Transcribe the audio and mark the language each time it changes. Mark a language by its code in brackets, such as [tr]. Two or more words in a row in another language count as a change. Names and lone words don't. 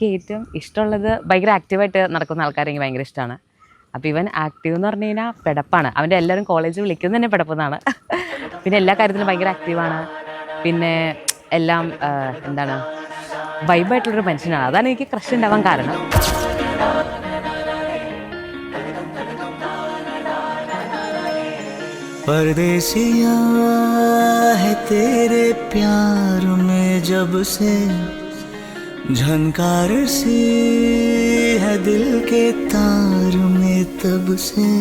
[ml] ഏറ്റവും ഇഷ്ടമുള്ളത് ഭയങ്കര ആക്റ്റീവായിട്ട് നടക്കുന്ന ആൾക്കാരെ എനിക്ക് ഭയങ്കര ഇഷ്ടമാണ്. അപ്പോൾ ഇവൻ ആക്റ്റീവ് എന്ന് പറഞ്ഞു കഴിഞ്ഞാൽ പെടപ്പാണ്. അവൻ്റെ എല്ലാവരും കോളേജിൽ വിളിക്കുന്നത് തന്നെ പെടപ്പെന്നാണ്. പിന്നെ എല്ലാ കാര്യത്തിലും ഭയങ്കര ആക്റ്റീവാണ്. പിന്നെ എല്ലാം എന്താണ് വൈബായിട്ടുള്ളൊരു മനുഷ്യനാണ്. അതാണ് എനിക്ക് ക്രഷ് ഉണ്ടാവാൻ കാരണം. [hi] परदेसिया है तेरे प्यार में जब से झनकार सी है दिल के तार में तब से